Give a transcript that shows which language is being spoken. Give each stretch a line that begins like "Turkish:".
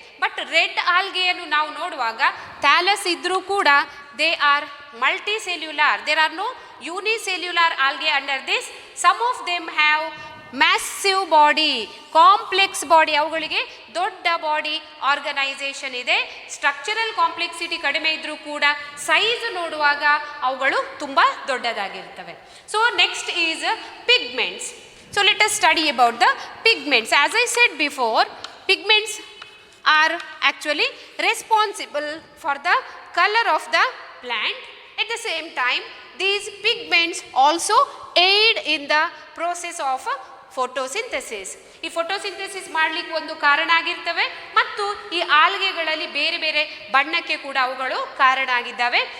English: but red
Kannada: ಆಲ್ಗೆಯನ್ನು ನಾವು ನೋಡುವಾಗ thallus ಇದ್ದರೂ ಕೂಡ
English: They are multicellular. There are no unicellular algae under this. Some of them have
Kannada: massive body, complex body, ಅವುಗಳಿಗೆ ದೊಡ್ಡ body organisation ಇದೆ. Structural complexity ಕಡಿಮೆ ಇದ್ರೂ ಕೂಡ ಸೈಜ್ ನೋಡುವಾಗ ಅವುಗಳು ತುಂಬ ದೊಡ್ಡದಾಗಿರ್ತವೆ.
English: So next is pigments. So let us study about the pigments. As I said before, pigments are actually responsible for the color of the plant. At the same time, these pigments also aid in the process of photosynthesis.
Kannada: ಈ photosynthesis ಮಾಡಲಿಕ್ಕೆ ಒಂದು ಕಾರಣ ಆಗಿರ್ತವೆ ಮತ್ತು ಈ ಆಲ್ಗೆಗಳಲ್ಲಿ ಬೇರೆ ಬೇರೆ ಬಣ್ಣಕ್ಕೆ ಕೂಡ ಅವುಗಳು ಕಾರಣ ಆಗಿದ್ದಾವೆ.